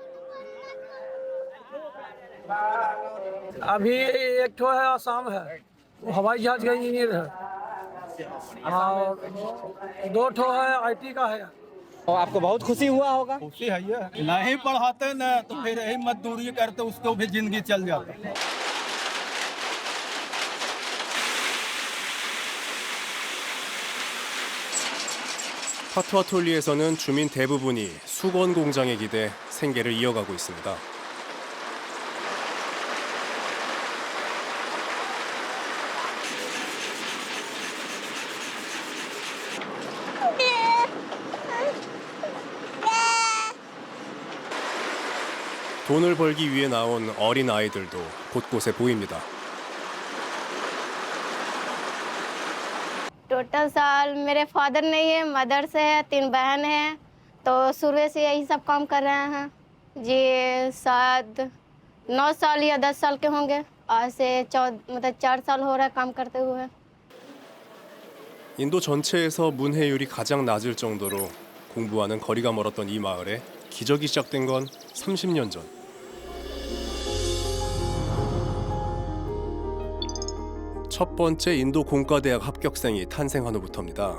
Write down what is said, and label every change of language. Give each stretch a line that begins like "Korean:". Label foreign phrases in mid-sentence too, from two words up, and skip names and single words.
Hindi: अभी एक ठो है आसाम है, वो हवाई जहाज का इंजीनियर है, और 2 ठो है IT का है। तो आपको बहुत खुशी हुआ होगा? खुशी है ये, नहीं पढ़ाते ना तो फिर यही मजदूरी करते उसको भी जिंदगी चल जाती।
Korean: 파투아톨리에서는 주민 대부분이 수건 공장에 기대 생계를 이어가고 있습니다. 돈을 벌기 위해 나온 어린 아이들도 곳곳에 보입니다.
Hindi: टोटल साल मेरे फादर नहीं है, मदर से है, 3 बहन हैं, तो शुरू से यही सब काम कर रहे हैं जी। शायद 9 साल या 10 साल के होंगे, आज से 4 साल हो रहा है काम करते हुए।
Korean: 인도 전체에서 문해율이 가장 낮을 정도로 공부와는 거리가 멀었던 이 마을에 기적이 시작된 건 30년 전. 첫 번째 인도 공과대학 합격생이 탄생한 후부터입니다.